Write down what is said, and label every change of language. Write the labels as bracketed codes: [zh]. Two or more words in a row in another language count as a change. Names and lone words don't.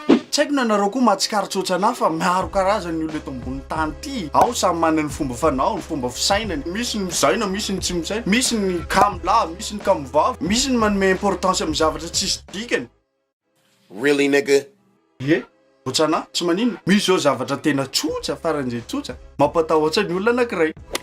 [mg] tsy haiko nanareo koa mahatsikaritra ohatrana fa maro karazany olo eto ambony tany ity ao samy manana ny fomba fanao ny fomba fisainany misy ny mizaina misy ny tsy misaina misy ny kamla misy ny kamivavy misy ny manome importance amin'ny zavatra tsisy dikany [en] really nigga [mg] ye ohatrana tsy manino misy zao zavatra tena tsotra faran'izay tsotra mampatahotra ny olona anankiray